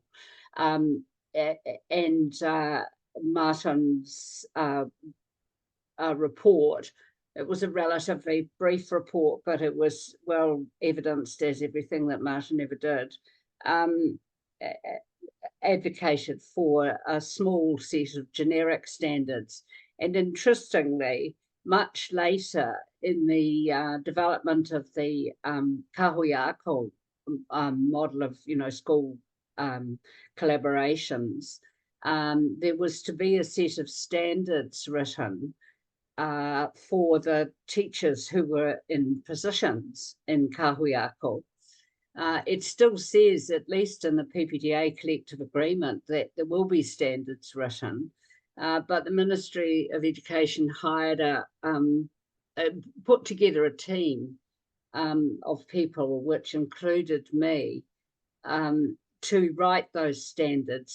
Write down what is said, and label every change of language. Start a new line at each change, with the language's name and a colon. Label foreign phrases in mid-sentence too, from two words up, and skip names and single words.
English: And Martin's report, it was a relatively brief report, but it was well evidenced, as everything that Martin ever did, advocated for a small set of generic standards. And interestingly, much later in the development of the
Māori: kahui-ako
English: model of school collaborations, there was to be a set of standards written for the teachers who were in positions in
Māori: kahui-ako.
English: It still says, at least in the PPTA collective agreement, that there will be standards written, but the Ministry of Education hired put together a team of people, which included me, to write those standards.